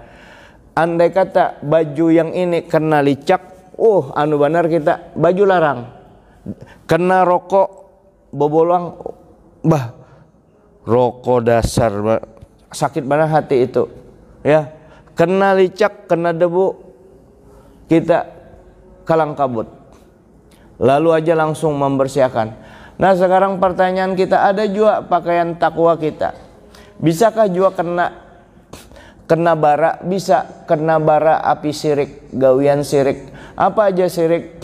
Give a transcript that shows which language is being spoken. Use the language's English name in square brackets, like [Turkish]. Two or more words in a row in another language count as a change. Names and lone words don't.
[Banjar] Andai kata baju yang ini kena licak, anu banar kita baju larang. Kena rokok bobolang, rokok dasar, sakit banget hati itu, ya. Kena licak, kena debu, kita kalang kabut, lalu aja langsung membersihkan. [Indonesian] Nah, sekarang pertanyaan kita, ada juga pakaian takwa kita, bisakah juga kena bara? [Banjar] Bisa kena bara api syirik, gawian syirik. [Indonesian] Apa aja syirik?